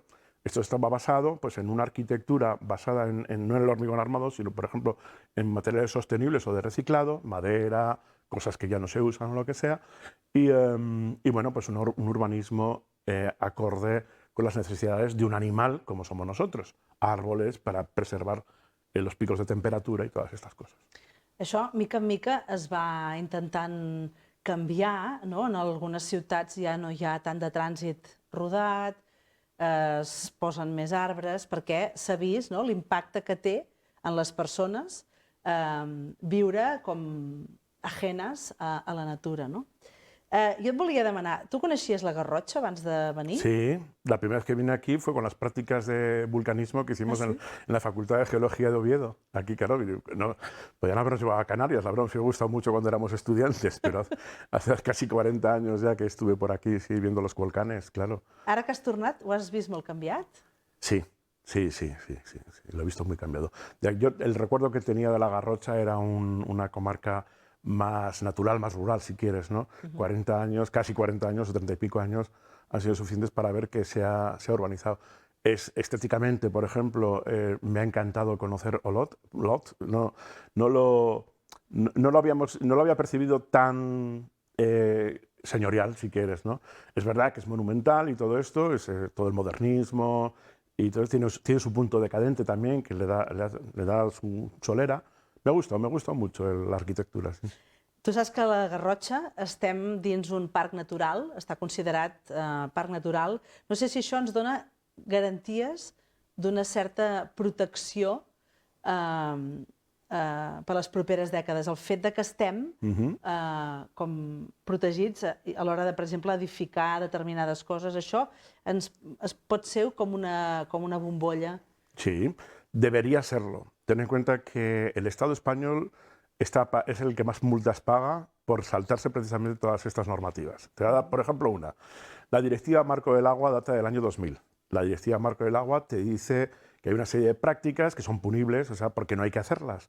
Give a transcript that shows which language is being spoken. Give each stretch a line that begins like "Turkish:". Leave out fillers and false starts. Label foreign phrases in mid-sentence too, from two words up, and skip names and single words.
Spanish: Esto estaba basado pues, en una arquitectura basada no en el hormigón armado, sino, por ejemplo, en materiales sostenibles o de reciclado, madera, cosas que ya no se usan o lo que sea, y bueno, pues un urbanismo acorde con las necesidades de un animal como somos nosotros, árboles para preservar los picos de temperatura y todas estas cosas.
Catalan: Això, mica en mica, es va intentant canviar, no? En algunes ciutats ja no hi ha tant de trànsit rodat, es posen més arbres, perquè s'ha vist, no?, l'impacte que té en les persones viure com ajenes a la natura, no? Jo et volia demanar, tu coneixies la Garrotxa abans de venir?
Spanish: Sí, la primera vez que vine aquí fue con las prácticas de vulcanismo que hicimos en la Facultad de Geología de Oviedo. Aquí, claro, no, podían habernos llevado a Canarias, la verdad me gustado mucho cuando éramos estudiantes, pero hace casi 40 años ya que estuve por aquí, sí, viendo los volcanes, claro.
Catalan: Ara que has tornat, ho has vist molt canviat? Sí, sí,
Spanish: lo he visto muy cambiado. Yo, el recuerdo que tenía de la Garrocha era una comarca más natural, más rural, si quieres, ¿no? 40 años, casi 40 años o 30 y pico años han sido suficientes para ver que se ha urbanizado. Estéticamente, por ejemplo, me ha encantado conocer Olot. No lo había percibido tan señorial, si quieres, ¿no? Es verdad que es monumental y todo esto, es todo el modernismo, y entonces tiene su punto decadente también, que le da su solera. Me ha gustado mucho la arquitectura. Sí.
Catalan: Tu saps que a la Garrotxa estem dins un parc natural, està considerat parc natural. No sé si això ens dona garanties d'una certa protecció per les properes dècades. El fet de que estem com protegits a l'hora de, per exemple, edificar determinades coses, això es pot ser com una bombolla. Sí,
Spanish: debería serlo. Ten en cuenta que el Estado español es el que más multas paga por saltarse precisamente todas estas normativas. Te voy a dar, por ejemplo, una. La Directiva Marco del Agua data del año 2000. La Directiva Marco del Agua te dice que hay una serie de prácticas que son punibles, o sea, porque no hay que hacerlas.